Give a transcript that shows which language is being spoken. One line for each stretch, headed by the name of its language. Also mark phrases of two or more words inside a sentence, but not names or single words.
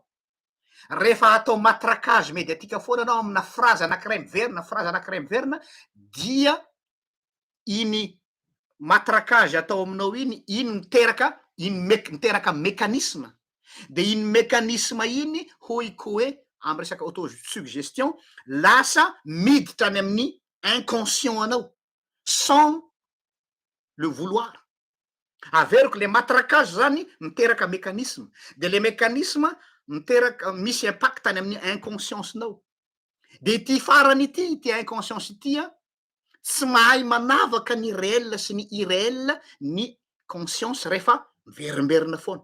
Malagasy: Rehefa atao
French: matraquage médiatique
Malagasy: foana anao amina phrase anankiray miverina dia iny matraquage atao aminao iny miteraka mécanisme. De iny mécanisme iny hoiko hoe amy resaka autosuggestion lasa miditra any amin'ny inconscient anao
French: sans le vouloir.
Malagasy: Averiko le matraquage zany miteraka mécanisme, de le mécanisme miteraka misy impact any amin'ny inconscience-nao. De ty farany ity inconscience ity tsy mahay manavaka ny réel sy ny irréel ny conscience rehefa miverimberina foana.